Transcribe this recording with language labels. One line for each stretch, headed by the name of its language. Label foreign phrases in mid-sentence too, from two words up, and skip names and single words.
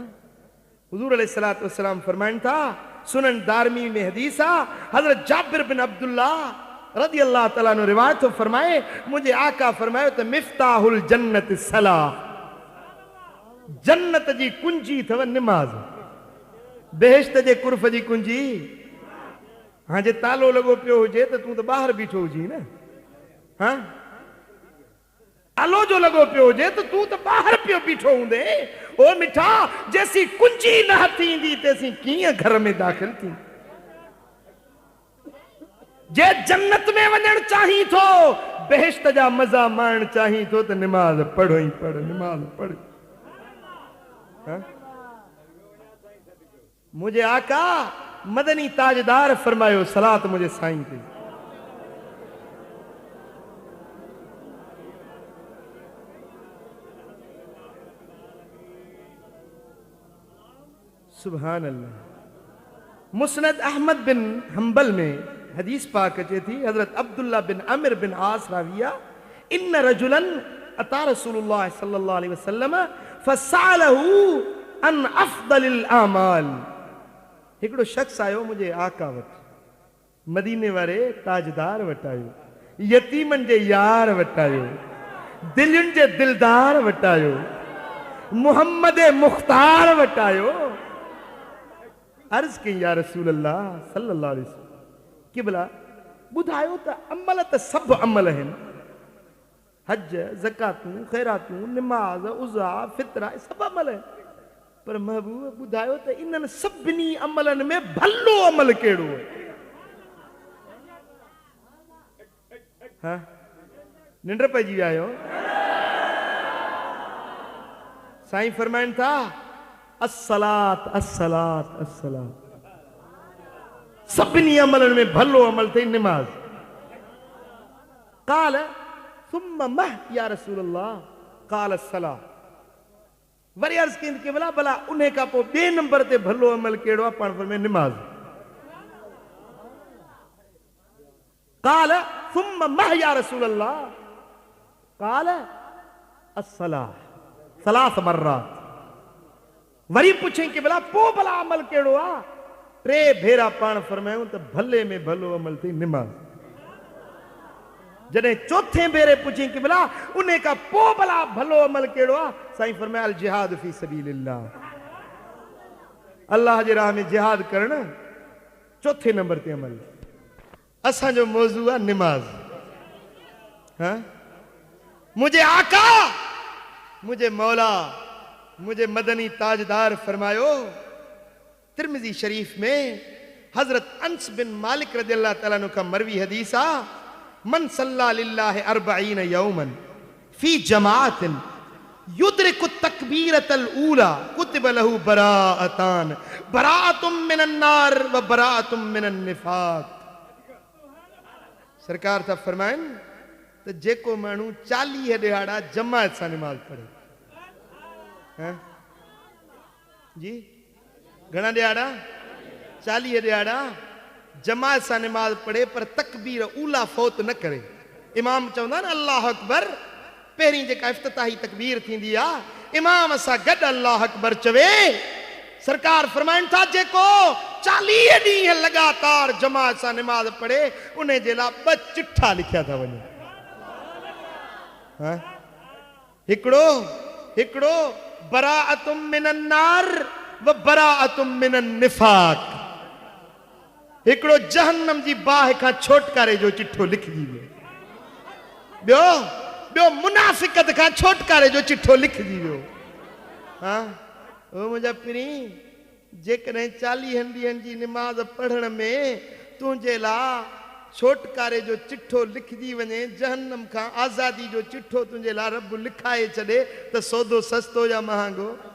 Sindhi: हुजूर
Arabic: عليه الصلاة والسلام
Sindhi: फरमाइनि था, सुनन दारमी में हदीस आ, हज़रत जाबिर बिन अब्दुल्लाह
Arabic: رضي الله تعالى عنه
Sindhi: रिवायत तो फरमाए, मुझे आका फरमायो त
Arabic: مفتاح الجنة الصلاة,
Sindhi: जन्नत जी कुंजी अथव निमाज़, बेहिश्त जे कुर्फ़ जी कुंजी। हाँ जे तालो लॻो पियो हुजे त तूं त ॿाहिरि बीठो हुजी न। हाँ आलो जो लगो पियो जे तो तू तो बाहर पियो बीठो हूंदे। ओ मिठा जैसी कुंजी न थींदी तेसी कीअं घर में दाखिल थी। जे जन्नत में वञण चाही थो, बेहिश्त जा मजा माण चाही थो तो नमाज पढ़ो ही पढ़, नमाज पढ़। मुझे आका मदनी ताजदार फरमायो सलात मुझे साईं की।
Arabic: سبحان الله.
Sindhi: मुस्नद अहमद बिन हंबल में हदीस पाक अचे थी, हजरत अब्दुल्ला बिन अमिर बिन आस राविया,
Arabic: إن رجلا أتى رسول الله صلى الله عليه وسلم فسأله عن أفضل الأعمال.
Sindhi: हिकिड़ो शख्स आयो मुझे आका वटि, मदीने वारे ताजदार वटि आयो, यतीमन जे यार वटि आयो, दिलयुनि जे दिलदार वटि आयो, मुहम्मद मुख्तार वटि आयो। अर्ज कई
Arabic: يا رسول الله صلى الله عليه وسلم,
Sindhi: किबला बुधायो त अमल त सब अमल हैं, हज ज़कातूं खैरातूं नमाज उज़ा फितरा सब अमल है, पर महबूब बुधायो त इन्हनि सभिनी अमलन में भलो अमल केड़ो है? हाँ निंड पइजी विया आहियो। साईं फरमाइनि था
Arabic: الصلاة الصلاة الصلاة,
Sindhi: सभिनी अमलन में भलो अमल थई नमाज।
Arabic: قال ثم ماذا يا رسول الله، قال الصلاة.
Sindhi: वरी अर्ज कई कि भला उन्हें का पो बे नंबर ते भलो अमल केड़ो आ? पाण फरमाए नमाज।
Arabic: قال ثم ماذا يا رسول الله، قال الصلاة ثلاث مرات.
Sindhi: वरी पुछे कि भला पो भला अमल केड़ो आ? टे भेरा पाण फरमायूं त भले में भलो अमल थी नमाज। जडे चौथे भेरे पुछी कि भला उन्हें का पो भला भलो अमल केड़ो आ? साईं फरमाया
Arabic: الجهاد في سبيل الله,
Sindhi: अल्लाह जे राह में जिहाद करण चौथे नंबर ते अमल। असा जो मौजू है नमाज। हाँ मुझे आका मुझे मौला मुझे मदनी ताजदार फरमायो। तिरमिजी शरीफ में हजरत अंस बिन मालिक
Arabic: رضي الله تعالى عنه
Sindhi: का मरवी हदीस आ,
Arabic: من صلى لله أربعين يوما في جماعة يدرك التكبيرة الأولى كتب له براءتان، براءة من النار وبراءة من النفاق.
Sindhi: सरकार था फरमाइन तो जेको मानू 40 दिहाड़ा जमात सां नमाज पढ़े। हाँ? जी घना दिहाड़ा? 40 दिहाड़ा जमात सां नमाज पढ़े, पर तकबीर ऊला फौत न करे। इमाम चवंदा न
Arabic: الله أكبر,
Sindhi: पहिरीं जेका इफ्तिताही तकबीर थींदी आ, इमाम सां गॾु
Arabic: الله أكبر
Sindhi: चवे। सरकार फरमाइन था जेको 40 ॾींहं लगातार जमात सां नमाज पढ़े, उन जे लाइ 2 चिठा लिखिया था वञनि। हाँ? हिकिड़ो
Arabic: براءة من النار وبراءة من النفاق.
Sindhi: हिकिड़ो जहन्नम जी बाहि खां छोटकारे जो चिठो लिखजी वियो। ॿियो मुनाफ़िकत खां छोटकारे जो चिठो लिखजी वियो। हाँ ओ मुंहिंजा पिरी, जेकॾहिं 40 ॾींहंनि जी निमाज़ पढ़ण में तुंहिंजे लाइ छोटकारे जो चिठो लिखजी वञे, जहन्नम खां आज़ादी जो चिठो तुंहिंजे लाइ रब लिखाए छॾे, त सौदो सस्तो या महांगो?